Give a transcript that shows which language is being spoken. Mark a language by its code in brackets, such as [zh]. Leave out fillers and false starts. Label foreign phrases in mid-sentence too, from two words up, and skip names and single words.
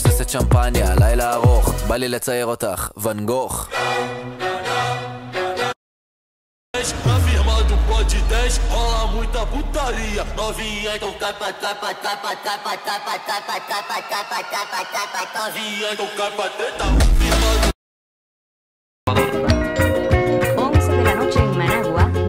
[he] שמפניה, לילה ארוך, בא לי לצייר אותך, ואן גוך. [pt] Na firma do Pod 10 rola muita putaria. Novinha, então capa, capa, capa, capa, capa, capa, capa, capa, capa, capa, novinha, então capa, treta. Firma do [es] 11 de la noche en Managua.